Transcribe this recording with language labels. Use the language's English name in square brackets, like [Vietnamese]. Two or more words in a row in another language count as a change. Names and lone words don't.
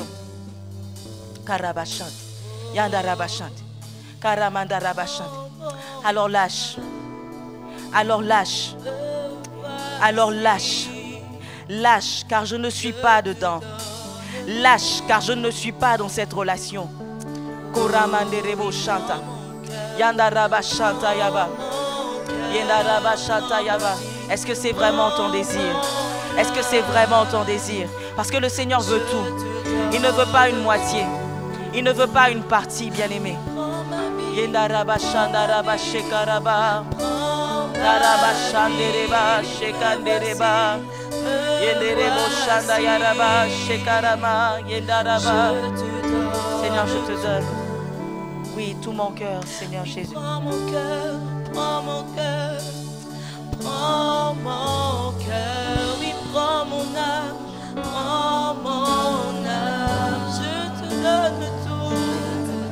[French] Karabashant. Yandarabashant. Karamandarabashant. Alors lâche. Alors lâche. Alors lâche. Lâche, car je ne suis pas dedans. Lâche, car je ne suis pas dans cette relation. Koramanderebo chanta. Yandaraba chanta yaba. Yandaraba chanta yaba. Est-ce que c'est vraiment ton désir? Est-ce que c'est vraiment ton désir? Parce que le Seigneur veut tout. Il ne veut pas une moitié. Il ne veut pas une partie, bien-aimé. Yandaraba chandaraba shekaraba. Daraba chandereba shekandereba. Yenderebo chanda yaraba shekarama yendaraba. Seigneur, je te donne. Oui, tout mon cœur, Seigneur Jésus. Prends mon cœur, prends mon cœur, prends mon cœur, oui, prends mon âme, prends mon âme, je te donne tout.